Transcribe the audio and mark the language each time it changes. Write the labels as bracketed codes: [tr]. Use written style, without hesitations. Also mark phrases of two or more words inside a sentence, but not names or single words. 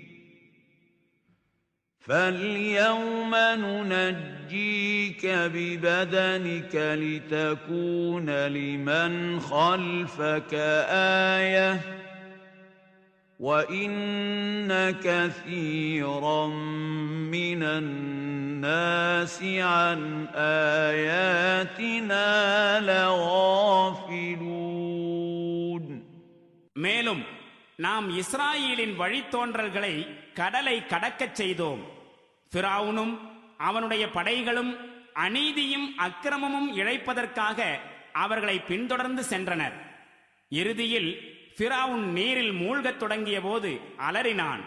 [ar] فاليوم ننجيك ببدنك لتكون لمن خلفك آية وإن كثيرا من الناس عن آياتنا لغافلون. [ta] மேலும் நாம் இஸ்ராயேலின் வழித்தோன்றல்களை கடலை கடக்கச் செய்தோம். ஃபிரௌனும் அவனுடைய படைகளும் அநீதியும் அக்கிரமமும் இழைப்பதற்காக அவர்களை பின்தொடர்ந்து சென்றனர். இறுதியில் ஃபிரௌன் நீரில் மூழ்கத் தொடங்கிய போது அலறினான்.